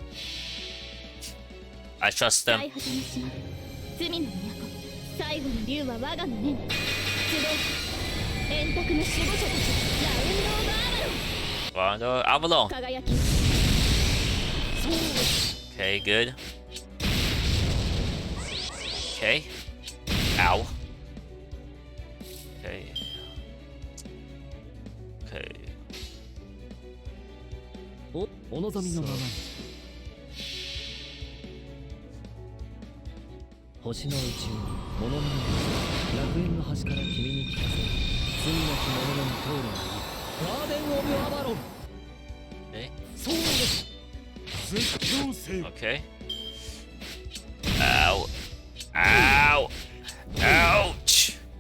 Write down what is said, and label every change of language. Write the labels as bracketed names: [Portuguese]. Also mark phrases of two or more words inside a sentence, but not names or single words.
[English] I trust them. Rondo Avalon. Okay, good. Okay. Ow. Okay. Okay. [Japanese] お望みのままに星の宇宙に物見の楽園の端から君に聞かせ罪なき者の通るがいいガーデン・オブ・アバロン そうです [English] Okay. Ow. Ow. Ouch.